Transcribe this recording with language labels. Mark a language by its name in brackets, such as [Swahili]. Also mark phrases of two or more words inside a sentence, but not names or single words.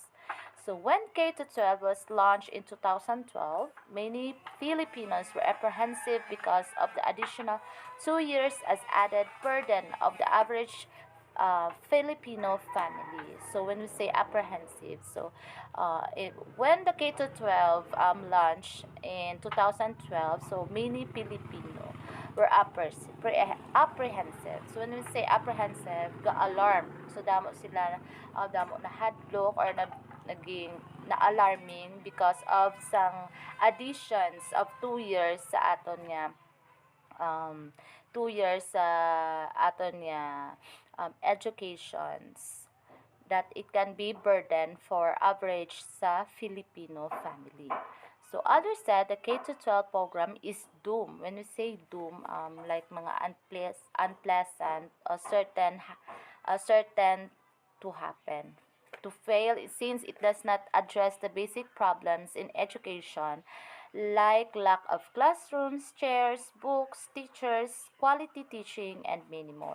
[English] So when K to 12 was launched in 2012, many Filipinos were apprehensive because of the additional 2 years as added burden of the average Filipino family. So when we say apprehensive, so when the K to 12 launched in 2012, so many Filipino were apprehensive. So when we say apprehensive, ga-alarm. So [Hiligaynon] damo na hadlok [English] or [Hiligaynon] naging na-alarming [English] because of some additions of 2 years [Hiligaynon] sa aton nga [English] 2 years [Hiligaynon] sa aton nga [English] educations that it can be burden for average sa Filipino family. So others said the K to 12 program is doomed. When we say doom, like mga unpleasant, certain to happen, to fail since it does not address the basic problems in education like lack of classrooms, chairs, books, teachers, quality teaching, and many more.